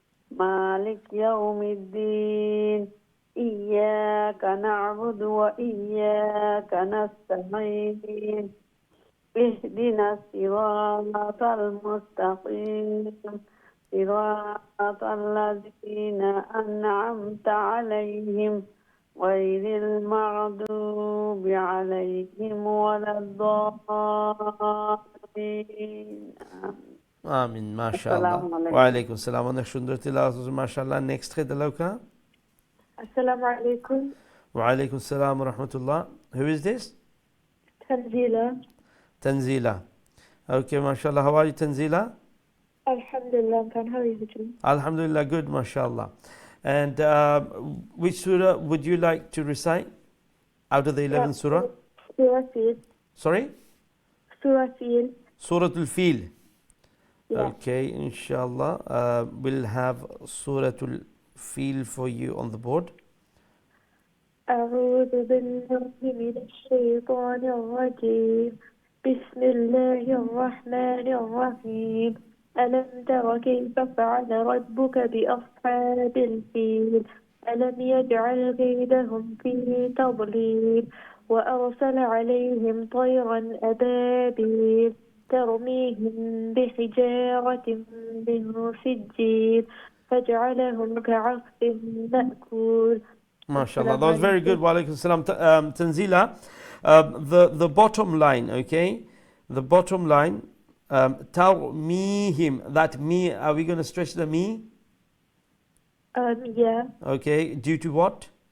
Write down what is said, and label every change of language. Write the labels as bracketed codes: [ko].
[ar] مالك يوم الدين إياك نعبد وإياك نستعين اهدنا الصراط المستقيم صراط الذين أنعمت عليهم غير المغضوب عليهم ولا الضالين [bn] আমিন মাশাআল্লাহ আসসালামু আলাইকুম। ওয়া আলাইকুম সালাম অনেক সুন্দর তিলাওয়াত মাশাআল্লাহ নেক্সট কে দিলাওকা [ar] Assalamu alaikum. [bn] ওয়া আলাইকুম সালাম ওয়া রাহমাতুল্লাহ [en] who is this Tanzila. Tanzila okay mashallah how are you Tanzila Alhamdulillah. How are you doing? Alhamdulillah good mashallah and which surah would you like to recite out of the 11th surah Surah Fil. sorry Surah Fil. Suratul Fil Yeah. okay inshallah we'll have Suratul Fil for you on the board [ar] أعوذ بالله من الشيطان الرجيم بسم الله الرحمن الرحيم ألم تر كيف فعل ربك بأصحاب الفيل ألم يجعل كيدهم في تضليل وأرسل عليهم طيرا أبابيل ترميهم بحجارة من سجيل فجعلهم كعصف مأكول [en] MashaAllah, that was very good. Wa alaikum salam. Tanzila, the bottom line, okay? The bottom line, tarmihim, that me, are we going to stretch the me? Yeah, Okay, due to what?